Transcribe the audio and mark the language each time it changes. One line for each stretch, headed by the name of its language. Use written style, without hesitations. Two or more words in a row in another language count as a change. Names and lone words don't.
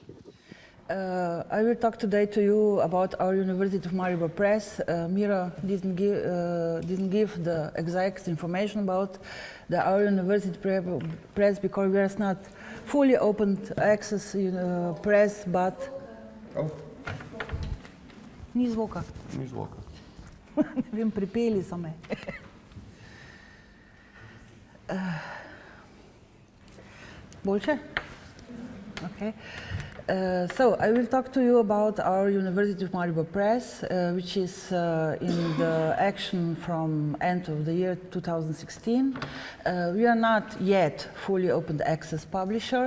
English: I will talk today to you about our University of Maribor Press. Miro didn't give the exact information about our University Press because we are not fully open access press, but... Oh.
Slovenian: Ni zvoka. Ni zvoka. Ne vem, pripeli so me. Boljše?
English: Okay. So I will talk to you about our University of Maribor Press, which is in the action from end of the year 2016. We are not yet fully open access publisher.